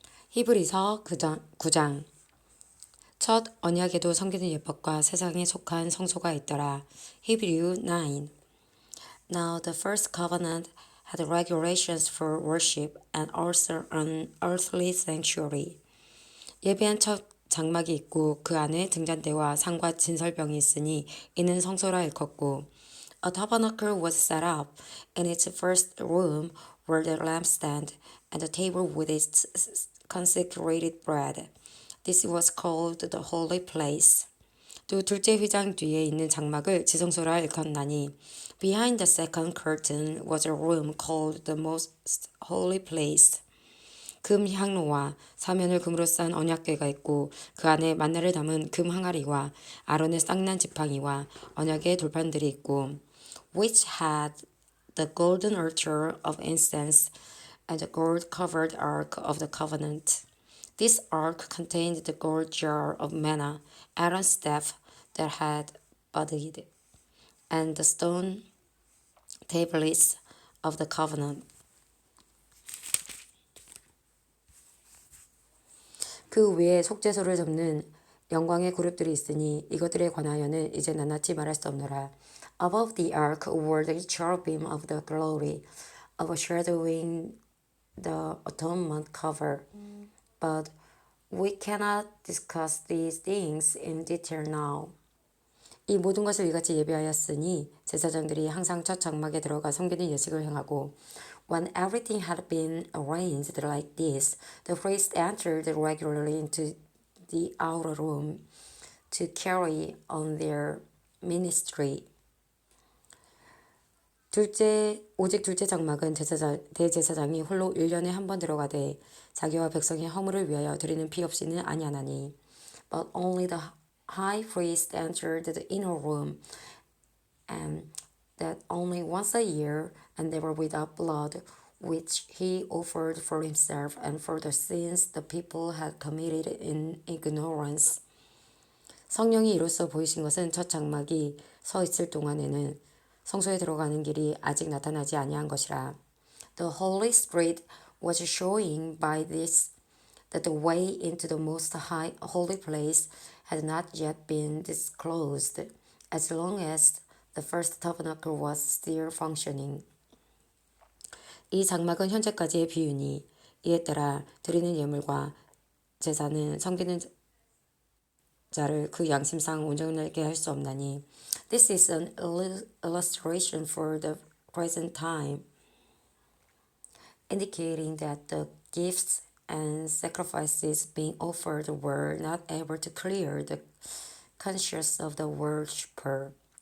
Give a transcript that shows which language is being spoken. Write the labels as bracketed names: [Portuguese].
[Korean] 히브리서 9장 첫 언약에도 섬기는 율법과 세상에 속한 성소가 있더라. [English] Hebrew 9. Now the first covenant had regulations for worship and also an earthly sanctuary. [Korean] 예배한 첫 장막이 있고 그 안에 등잔대와 상과 진설병이 있으니 이는 성소라 일컫고 [English] A tabernacle was set up. In its first room were the lampstand and the table with its consecrated bread. This was called the holy place. [Korean] 또 둘째 휘장 뒤에 있는 장막을 지성소라 일컫나니 [English] Behind the second curtain was a room called the most holy place. [Korean] 금 향로와 사면을 금으로 싼 언약궤가 있고 그 안에 만나를 담은 금 항아리와 아론의 쌍난 지팡이와 언약의 돌판들이 있고 [English] which had the golden altar of incense and the gold-covered ark of the covenant. This ark contained the gold jar of manna, Aaron's staff that had budded, and the stone tablets of the covenant. [Korean] 그 위에 속죄소를 덮는 영광의 그룹들이 있으니 이것들에 관하여는 이제 낱낱이 말할 수 없노라. [English] Above the ark were the cherubim of the glory, overshadowing the atonement cover. But we cannot discuss these things in detail now. [Korean] 이 모든 것을 이같이 예비하였으니 제사장들이 항상 첫 장막에 들어가 섬기는 예식을 행하고 [English] When everything had been arranged like this, the priests entered regularly into the outer room to carry on their ministry. [Korean] 오직 둘째 장막은 대제사장이 홀로 1년에 한 번 들어가되 자기와 백성의 허물을 위하여 드리는 피 없이는 아니하나니. [English] But only the high priest entered the inner room, and that only once a year, and never without blood, which he offered for himself and for the sins the people had committed in ignorance. [Korean] 성령이 이로써 보이신 것은 첫 장막이 서 있을 동안에는 성소에 들어가는 길이 아직 나타나지 아니한 것이라. [English] The Holy Spirit was showing by this that the way into the most high holy place had not yet been disclosed, as long as the first tabernacle was still functioning. [Korean] 이 장막은 현재까지의 비유니 이에 따라 드리는 예물과 제사는 섬기는 자를 그 양심상 온전하게 할 수 없나니. [English] This is an illustration for the present time, indicating that the gifts and sacrifices being offered were not able to clear the conscience of the worshipper.